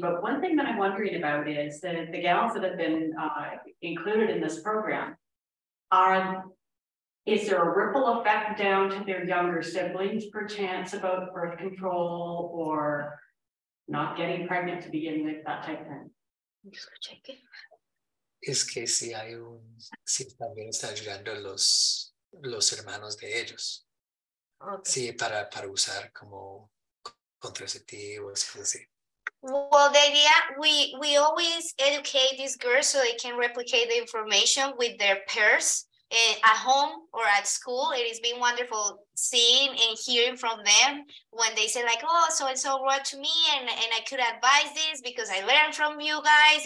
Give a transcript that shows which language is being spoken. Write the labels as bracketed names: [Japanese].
[English] But one thing that I'm wondering about is that the gals that have been included in this program is there a ripple effect down to their younger siblings, perchance, about birth control or not getting pregnant to begin with, that type of thing? I'm just gonna check it. [Spanish] Es que si también está ayudando los hermanos de ellos. Okay. Sí, para usar como contraceptivos, así. [English] Well, the idea, we always educate these girls so they can replicate the information with their peers. At home or at school. It has been wonderful seeing and hearing from them when they say, like, oh, so-and-so wrote to me and I could advise this because I learned from you guys.